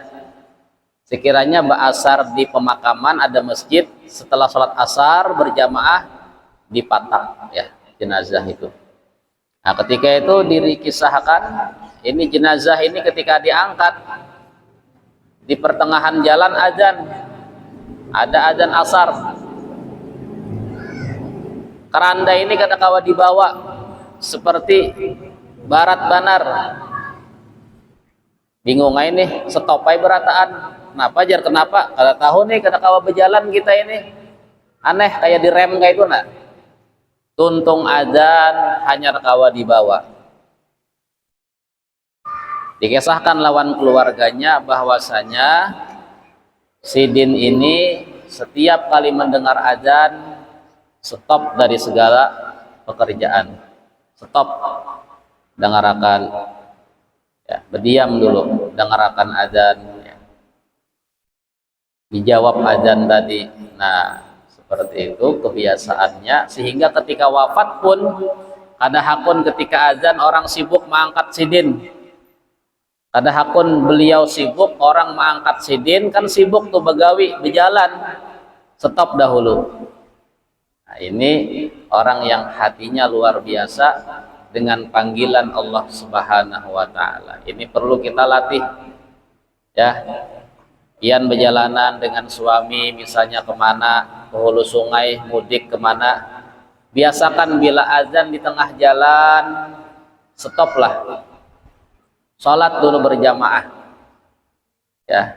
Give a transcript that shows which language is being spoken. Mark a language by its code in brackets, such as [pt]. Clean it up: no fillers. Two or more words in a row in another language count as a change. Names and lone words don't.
[bjn] Sekiranya asar di pemakaman ada masjid, setelah sholat asar berjamaah dipatak ya jenazah itu. Nah, ketika itu dikisahkan ini jenazah ini ketika diangkat di pertengahan jalan azan, ada azan asar. Keranda ini kata kawa dibawa seperti barat banar. Bingung aja nih, setopai berataan. Kenapa? Kada tahu nih kata kawa berjalan kita ini. Aneh kayak direm kayak itu nah. Tuntung azan hanya kawa dibawa. Dikisahkan lawan keluarganya bahwasanya Sidin ini setiap kali mendengar azan stop dari segala pekerjaan, stop, dengarkan ya, berdiam dulu, dengarkan azan ya. Dijawab azan tadi. Nah, seperti itu kebiasaannya, sehingga ketika wafat pun ada hakun ketika azan orang sibuk mengangkat sidin. Ada hakun beliau sibuk, orang mengangkat sidin, kan sibuk tuh begawi, berjalan, stop dahulu. Nah, ini orang yang hatinya luar biasa dengan panggilan [ar] الله سبحانه وتعالى. [bjn] Ini perlu kita latih ya. Kian berjalanan dengan suami misalnya kemana, ke hulu sungai, mudik kemana, biasakan bila azan di tengah jalan stoplah, sholat dulu berjamaah ya.